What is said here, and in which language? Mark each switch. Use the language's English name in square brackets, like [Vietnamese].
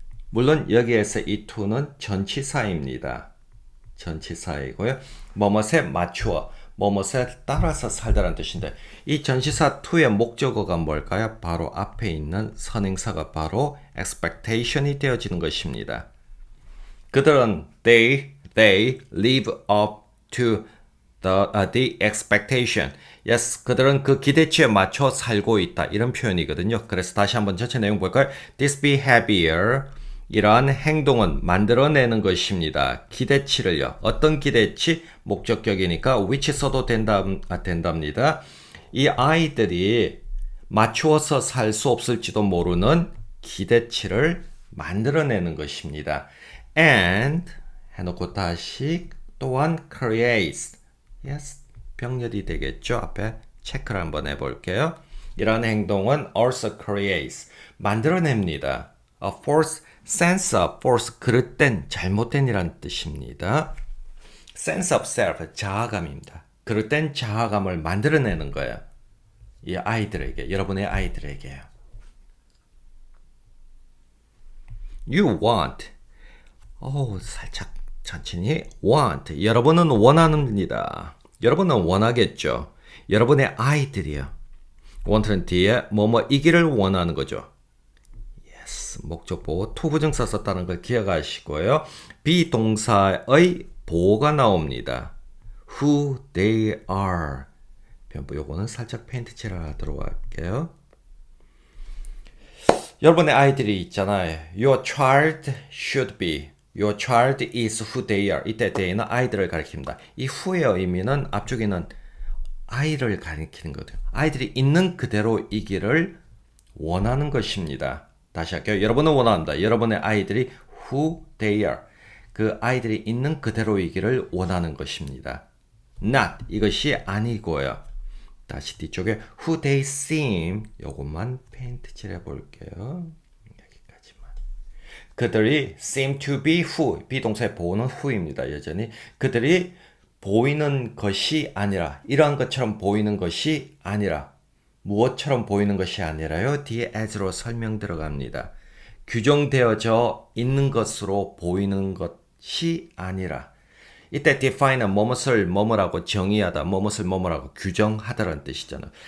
[Korean] 물론 여기에서 이 to는 전치사입니다. 전치사이고요. 뭐뭇에 맞추어, 뭐뭇에 따라서 살다라는 뜻인데 이 전치사 to의 목적어가 뭘까요? 바로 앞에 있는 선행사가 바로 expectation이 되어지는 것입니다. 그들은 [English] they live up to the expectation. [Korean] Yes, 그들은 그 기대치에 맞춰 살고 있다. 이런 표현이거든요. 그래서 다시 한번 전체 내용 볼까요? [English] This behavior [Korean] 이러한 행동은 만들어내는 것입니다. 기대치를요. 어떤 기대치? 목적격이니까 which 써도 된답니다. 이 아이들이 맞추어서 살 수 없을지도 모르는 기대치를 만들어내는 것입니다. And 해놓고 다시 또한 creates. Yes, 병렬이 되겠죠. 앞에 체크를 한번 해볼게요. 이러한 행동은 [English] also creates. [Korean] 만들어냅니다. [English] A false sense of false [Korean] 그릇된 잘못된 이란 뜻입니다. [English] sense of self [Korean] 자아감입니다. 그릇된 자아감을 만들어내는 거예요. 이 아이들에게 여러분의 아이들에게요. You want 살짝 천천히 want 여러분은 원합니다. 여러분은 원하겠죠. 여러분의 아이들이요. want는 뒤에 뭐뭐이기를 원하는 거죠. 목적 보호 투부정사 썼다는 걸 기억하시고요. 비동사의 보호가 나옵니다. [English] Who they are. [Korean] 변부 요거는 살짝 페인트 칠하도록 할게요. 여러분의 아이들이 있잖아요. [English] Your child should be. Your child is who they are. [Korean] 이때 they는 아이들을 가리킵니다. 이 who의 의미는 앞쪽에는 아이를 가리키는 거죠. 아이들이 있는 그대로이기를 원하는 것입니다. 다시 할게요. 여러분은 원한다. 여러분의 아이들이 [English] who they are. [Korean] 그 아이들이 있는 그대로이기를 원하는 것입니다. not 이것이 아니고요. 다시 뒤쪽에 [English] who they seem [Korean] 요것만 페인트 칠해 볼게요. 여기까지만. 그들이 [English] seem to be who [Korean] 비동사의 보호는 who입니다. 여전히 그들이 보이는 것이 아니라 이러한 것처럼 보이는 것이 아니라 무엇처럼 보이는 것이 아니라요. 뒤에 as로 설명 들어갑니다. 규정되어져 있는 것으로 보이는 것이 아니라 이때 define은 뭐뭇을 뭐뭐라고 정의하다, 뭐뭇을 뭐뭐라고 규정하다라는 뜻이잖아요.